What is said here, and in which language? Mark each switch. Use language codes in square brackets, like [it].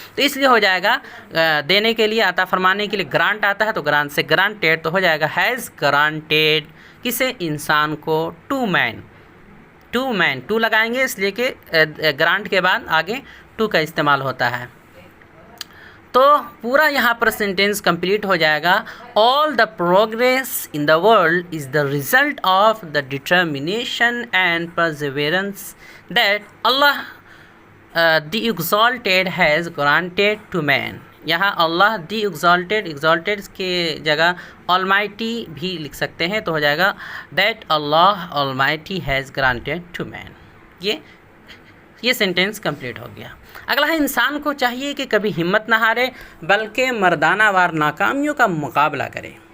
[ur] تو اس لیے ہو جائے گا دینے کے لیے، عطا فرمانے کے لیے گرانٹ آتا ہے، تو گرانٹ سے گرانٹیڈ، تو ہو جائے گا ہیز گرانٹیڈ. کسے؟ انسان کو. To main, to main, to لگائیں گے اس لیے کہ گرانٹ کے بعد آگے ٹو کا استعمال ہوتا ہے. تو پورا یہاں پر سینٹینس کمپلیٹ ہو جائے گا. [en] All the progress in the world is the result of the determination and perseverance that Allah the exalted has granted to man. [ur] یہاں اللہ دی ایگزالٹیڈ کے جگہ آلمائٹی بھی لکھ سکتے ہیں تو ہو جائے گا [en] That Allah almighty has granted to man. [ur] یہ سینٹینس کمپلیٹ ہو گیا. اگلا ہے انسان کو چاہیے کہ کبھی ہمت نہ ہارے بلکہ مردانہ وار ناکامیوں کا مقابلہ کرے.